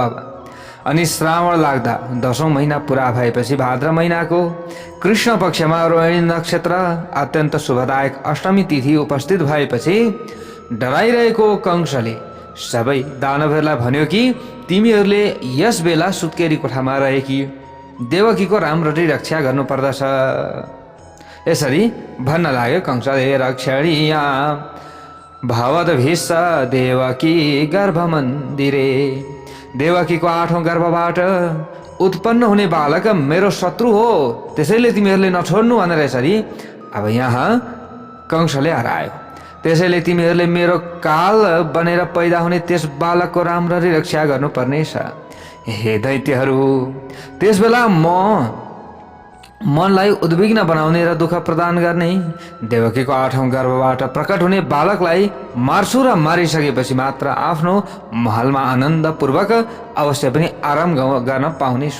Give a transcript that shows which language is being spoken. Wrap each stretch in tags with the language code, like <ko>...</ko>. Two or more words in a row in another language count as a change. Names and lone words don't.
<ne>अनि श्रावण लाग्दा 10औं महिना पुरा भएपछि भाद्र महिनाको कृष्ण पक्षमा रोहिणी नक्षत्र अत्यन्त शुभदायक अष्टमी तिथि उपस्थित भएपछि डराइरहेको कंसले सबै दानवहरूलाई भन्यो कि तिमीहरूले यस बेला सुत्केरी कोठामा रहेकी देवकीको राम्ररी रक्षा गर्नुपर्दछ। यसरी भन्न लाग्यो कंसले,</ne> <sa>रक्षणीया भवद्भिश्च देवकी गर्भमन्दिरे।</sa> <ne>देवकीको 8औं गर्भबाट उत्पन्न हुने बालक मेरो शत्रु हो, त्यसैले तिमीहरूले नछोड्नु भनेर यसरी अब यहाँ कंसले हरायो। त्यसैले तिमीहरूले मेरो काल बनेर पैदा हुने त्यस बालकको राम्ररी रक्षा गर्नुपर्नेछ। हे दैत्यहरू, त्यस बेला मनलाई उद्विग्न बनाउने र दुःख प्रदान गर्ने देवकीको 8औं गर्भबाट प्रकट हुने बालकलाई मार्छु र मारिसकेपछि मात्र आफ्नो महलमा आनन्दपूर्वक अवश्य पनि आराम गर्न पाउनेछु।</ne>